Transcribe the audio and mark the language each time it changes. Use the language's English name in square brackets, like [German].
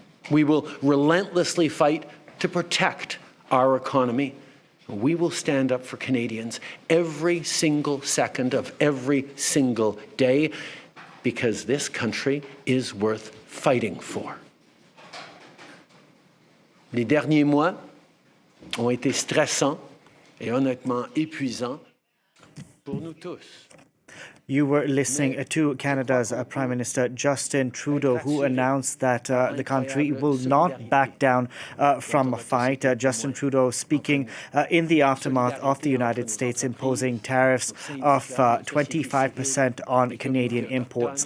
[English] We will relentlessly fight to protect our economy. We will stand up for Canadians every single second of every single day, because this country is worth fighting for. [French] Les derniers mois ont été stressants et honnêtement épuisants pour nous tous. [English] You were listening to Canada's Prime Minister Justin Trudeau, who announced that the country will not back down from a fight. Justin Trudeau speaking in the aftermath of the United States imposing tariffs of 25% on Canadian imports.